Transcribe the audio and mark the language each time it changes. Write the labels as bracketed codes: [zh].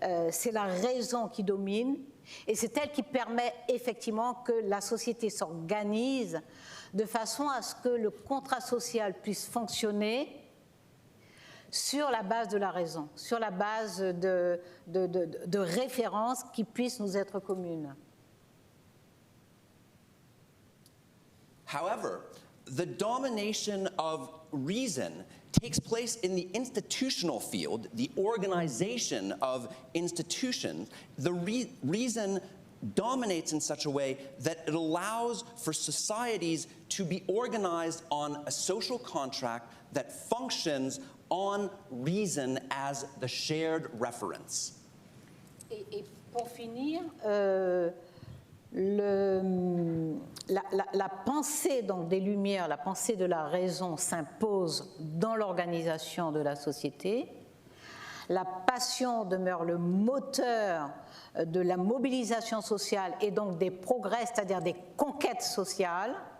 [fr] C'est la raison qui domine et c'est elle qui permet effectivement que la société s'organise de façon à ce que le contrat social puisse fonctionner sur la base de la raison, sur la base de références qui puissent nous être communes. [en] However, the domination of reason takes place in the institutional field, the organization of institutions. The reason dominates in such a way that it allows for societies to be organized on a social contract that functions on reason as the shared reference. [fr] Et pour finir, la pensée donc, des Lumières, la pensée de la raison s'impose dans l'organisation de la société. La passion demeure le moteur de la mobilisation sociale et donc des progrès, c'est-à-dire des conquêtes sociales.